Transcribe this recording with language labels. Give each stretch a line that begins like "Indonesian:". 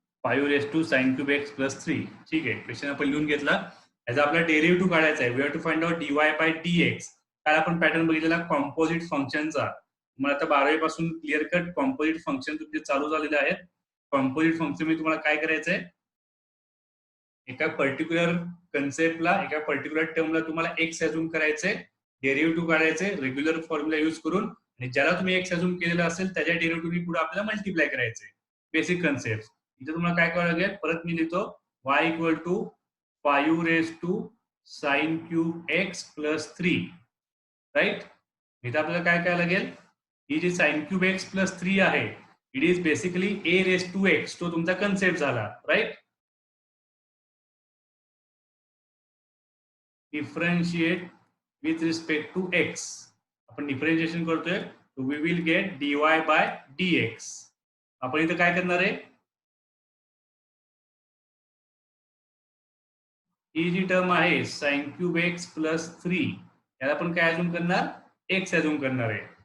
English: 5 raise to sine cube x plus 3.
Marathi: ठीक आहे, question आपण लिहून घेतला. याचा आपला डेरिव्हेटिव्ह काढायचा आहे.
English: We have to find out dy by dx.
Marathi: काल आपण पॅटर्न बघितलेला कॉम्पोजिट फंक्शनचा. मला आता 12वी पासून क्लिअर कट कॉम्पोजिट फंक्शन तुमचे चालू झालेले आहेत. कॉम्पोजिट फंक्शन मी तुम्हाला काय करायचंय, एका पर्टिक्युलर कन्सेप्टला, एका पर्टिक्युलर टर्मला तुम्हाला एक्स अज्यूम करायचंय, डेरिव्हेटिव्ह काढायचे रेग्युलर फॉर्म्युला यूज करून, आणि ज्याला तुम्ही एक्स अज्यूम केलेला असेल त्याच्या डेरिव्हेटिव्ह पुढे आपल्याला मल्टिप्लाय करायचे. Basic concept. इथे तुम्हाला काय करावं लागेल, परत मी लिहितो.
English: y equal to 5 raise to sine cube x plus 3, right.
Marathi: इथे आपल्याला काय करायला लागेल, ही जी साइन क्यूब एक्स प्लस 3 आहे,
English: It is basically a raise to x.
Marathi: तो तुमचा कन्सेप्ट झाला, right.
English: Differentiate with respect to x.
Marathi: आपण डिफरन्शिएशन करतोय,
English: We will get dy by dx.
Marathi: आपण इथं काय करणार आहे, ही जी टर्म आहे साइन क्यूब एक्स प्लस 3, याला आपण काय अजून करणार, एक्स अजून करणार आहे.